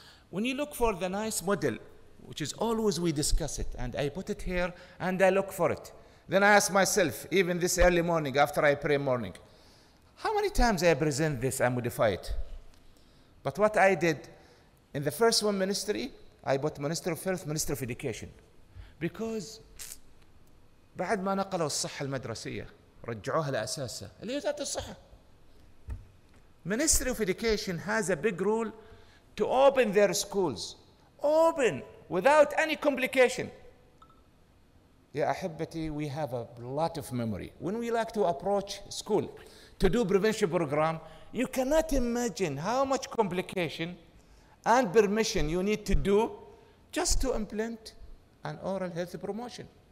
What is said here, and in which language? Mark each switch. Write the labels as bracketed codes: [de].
[en] When you look for the nice model, which is always we discuss it, and I put it here, and I look for it. Then I ask myself, even this early morning, after I pray morning, how many times I present this and modify it? But what I did, in the first one ministry, I put Minister of Health, Minister of Education. Because [ar] بعد ما نقلوا الصحة المدرسية رجعوها لأساسها اللي هي وزارة الصحة. [en] Ministry of Education has a big rule to open their schools. Open, without any complication. [ar] يا أحبتي, [en] we have a lot of memory. When we like to approach school to do prevention program, you cannot imagine how much complication and permission you need to do just to implement an oral health promotion.